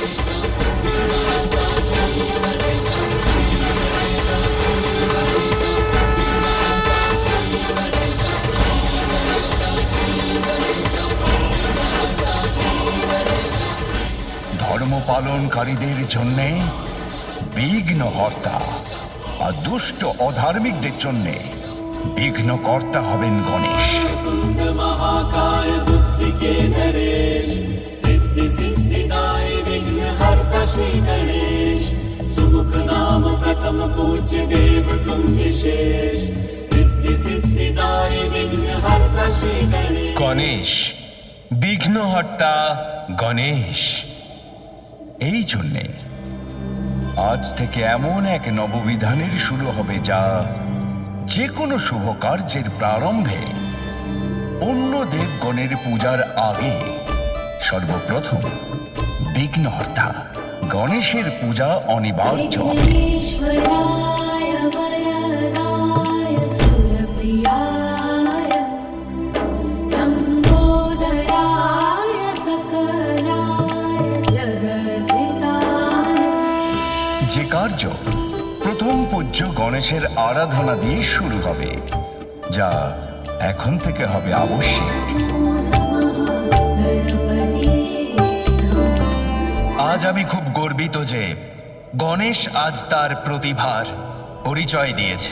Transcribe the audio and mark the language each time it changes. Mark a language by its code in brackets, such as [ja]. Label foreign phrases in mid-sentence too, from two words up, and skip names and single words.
[bn] ধর্ম পালনকারীদের জন্য বিঘ্নহর্তা আর দুষ্ট অধার্মিকদের জন্য বিঘ্নকর্তা হবেন গণেশ। [hi] महाकाय बुद्धि के नरेश, रिद्धि सिद्धिदाय विघ्नहर्ता श्री गणेश। सुमुख नाम प्रथम पूज्य देव तुम विशेष, रिद्धि सिद्धिदाय विघ्नहर्ता श्री गणेश। [bn] গণেশ, বিঘ্নহর্তা গণেশ। এই জন্যে আজ থেকে এমন এক নববিধানের শুরু হবে যা যে কোনো শুভ কার্যের প্রারম্ভে অন্য দেবগণের পূজার আগে সর্বপ্রথম বিঘ্নহর্তা গণেশের পূজা অনিবার্য হবে। [sa] विघ्नेश्वराय वरदाय सुरप्रियाय लम्बोदराय सकलाय जगद्धिताय। [bn] যে কার্য প্রথম পূজ্য গণেশের আরাধনা দিয়ে শুরু হবে, যা এখন থেকে হবে আবশ্যিক। আজ আমি খুব গর্বিত যে গণেশ আজ তার প্রতিভার পরিচয় দিয়েছে।